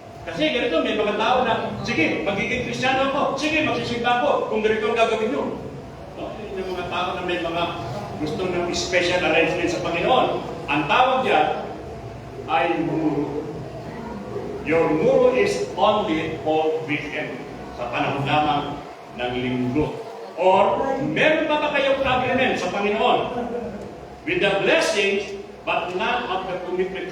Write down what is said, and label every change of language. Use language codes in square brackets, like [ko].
[tl] Kasi ganito, may mga tao na, sige, magiging Kristiyano ako, sige, magsisimba ako, kung ganito ang gagawin nyo. Yung mga tao na may mga gusto ng special arrangement sa Panginoon. Ang tawag diyan ay muro. [en] Your muro is only for weekend. [tl] Sa panahon lamang ng linggo. Or, meron ba kayong agreement sa Panginoon? [en] With the blessings, but not of the commitment.